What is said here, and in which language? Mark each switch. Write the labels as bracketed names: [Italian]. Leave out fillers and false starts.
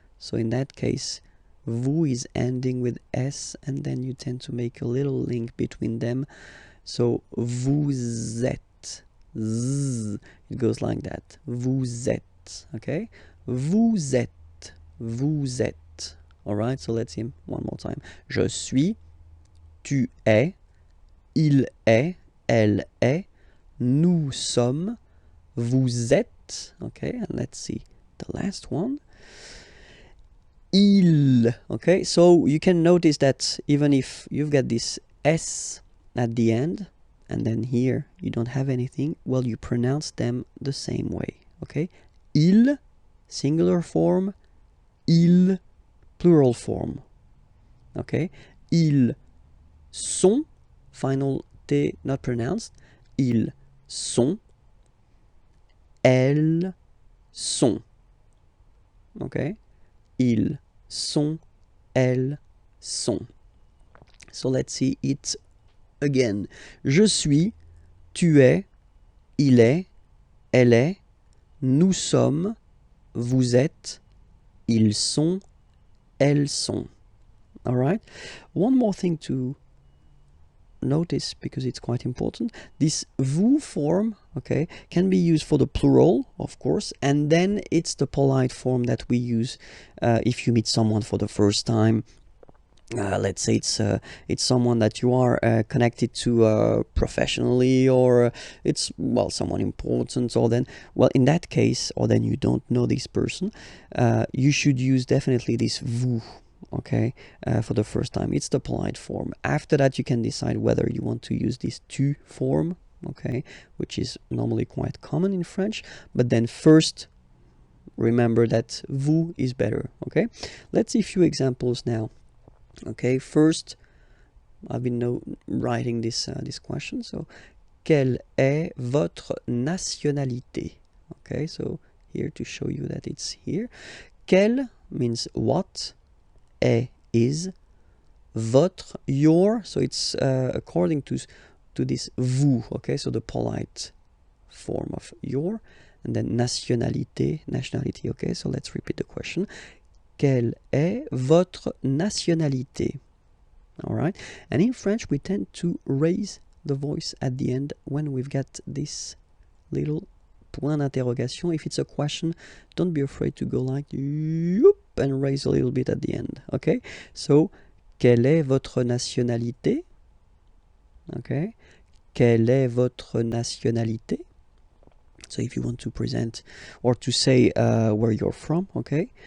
[English] So in that case, vous is ending with S, and then you tend to make a little link between them. So [French] vous êtes. [English] Z, it goes like that. [French] Vous êtes. Okay, vous êtes. Vous êtes. [English] All right, so let's see one more time. [French] Je suis, tu es, il est, elle est, nous sommes, vous êtes. [English] Okay, and let's see the last one. Il. Okay, so you can notice that even if you've got this S at the end, and then here you don't have anything, well, you pronounce them the same way. Okay, il, singular form, il, plural form. [French] Okay, ils sont, [English] final T not pronounced, [French] ils sont, elles sont. Okay, ils sont, elles sont. [English] So let's see it again. [French] Je suis, tu es, il est, elle est, nous sommes, vous êtes, ils sont, elles sont. [English] All right. One more thing to notice, because it's quite important. This vous form, okay, can be used for the plural, of course, and then it's the polite form that we use if you meet someone for the first time let's say it's someone that you are connected to professionally, or it's, well, someone important, or then, well, in that case, or then you don't know this person, you should use definitely this vous, okay, for the first time. It's the polite form. After that, you can decide whether you want to use this tu form, okay, which is normally quite common in French, but then first remember that vous is better, okay. Let's see a few examples now. Okay, first, I've been writing this question. [French] So, quelle est votre nationalité? [English] Okay, so here to show you that it's here. Quelle means what, est is, votre, your. So it's according to this vous. Okay, so the polite form of your, and then nationalité, nationality. Okay, so let's repeat the question. [French] Quelle est votre nationalité? [English] All right. And in French, we tend to raise the voice at the end when we've got this little [French] point d'interrogation. [English] If it's a question, don't be afraid to go like yoop and raise a little bit at the end. Okay. [French] So, quelle est votre nationalité? Okay. Quelle est votre nationalité? [English] So if you want to present or to say where you're from, okay?